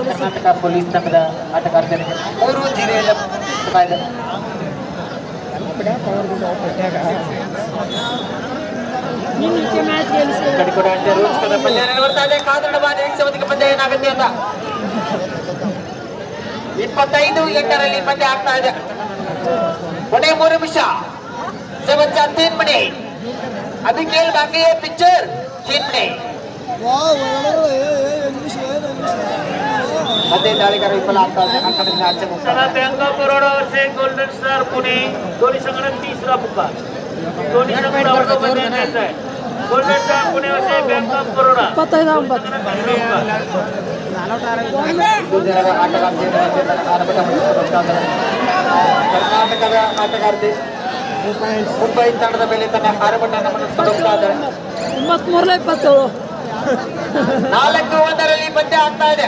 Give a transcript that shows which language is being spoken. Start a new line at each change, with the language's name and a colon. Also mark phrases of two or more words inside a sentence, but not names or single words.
Kannada: ಕರ್ನಾಟಕ ಪೊಲೀಸ್ ತಂಡದ ಆಟಗಾರರಿಗೆ 3-0 ಇದೆ. ಕಡೆ ಕೂಡ ಅಷ್ಟೇ ರೋಚಕದ ಪಂದ್ಯ ಬರ್ತಾ ಇದೆ. ಕಾದರಡವ ನಿರೀಕ್ಷೆ ಪಂದ್ಯ ಏನಾಗುತ್ತೆ ಅಂತ 25-8ರಲ್ಲಿ ಪಂದ್ಯ ಆಗ್ತಾ ಇದೆ. ಕೊನೆ 3 ನಿಮಿಷ. 3 ಮಿನಿಟ್.
Hindi: अभी खेल बाकी है. पिक्चर 3 मिनट.
Kannada: ಮತ್ತೆ ದಾಳಿಗಾರ ವಿಫಲ ಆಗ್ತಾ ಇದೆ. ಅಂಕದಿಂದ ಆಚೆ ಹೋಗ್ತಾರೆ.
Marathi: बँक ऑफ बरोडा वर्सेस गोल्डन स्टार पुणे. दोन्ही संघात तिसरा पुकार. दोन्ही संघात बदलायचा आहे. गोल्डन स्टार पुणे वर्सेस बँक ऑफ बरोडा.
Kannada: ಕರ್ನಾಟಕದ ಆಟಗಾರ್ತಿ ಮುಂಬೈ ತಂಡದ ಮೇಲೆ ತನ್ನ ಆರಂಭವನ್ನು ಹೋಗ್ತಾ ಇದ್ದಾರೆ. 4-1ರಲ್ಲಿ ಪಂದ್ಯ ಆಗ್ತಾ ಇದೆ.